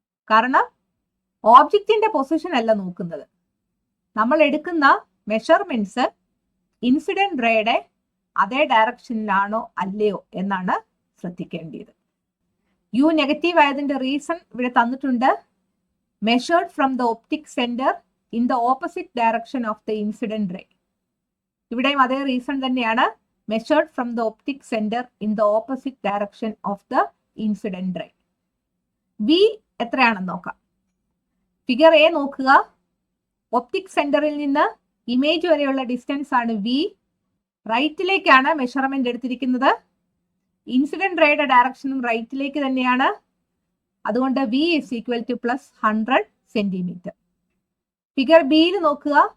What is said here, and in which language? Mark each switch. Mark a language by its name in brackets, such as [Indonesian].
[Malayalam] കാരണം ഓബ്ജക്റ്റിന്റെ പൊസിഷൻ അല്ല നോക്കുന്നത്, നമ്മൾ എടുക്കുന്ന മെഷർമെന്റ്സ് ഇൻസിഡന്റ് റേയുടെ അതേ ഡയറക്ഷനിലാണോ അല്ലയോ എന്നാണ് ശ്രദ്ധിക്കേണ്ടത്. U നെഗറ്റീവ് ആയതിന്റെ റീസൺ ഇവിടെ തന്നിട്ടുണ്ട്. [English] Measured from the optic centre in the opposite direction of the incident ray. [Malayalam] ഇവിടെയും അതേ റീസൺ തന്നെയാണ്. [English] measured from the optic center in the opposite direction of the incident ray. [Malayalam] V എത്രയാണെന്ന് നോക്കാം. Figure A നോക്കുക. Optic സെന്ററിൽ നിന്ന് image വരെയുള്ള distance ആണ് വി. റൈറ്റിലേക്കാണ് മെഷർമെന്റ് എടുത്തിരിക്കുന്നത്. ഇൻസിഡന്റ് റേയുടെ ഡയറക്ഷനും റൈറ്റിലേക്ക് തന്നെയാണ്. അതുകൊണ്ട് [English] V is equal to plus 100 centimetre. [Malayalam] Figure ബിയിൽ നോക്കുക.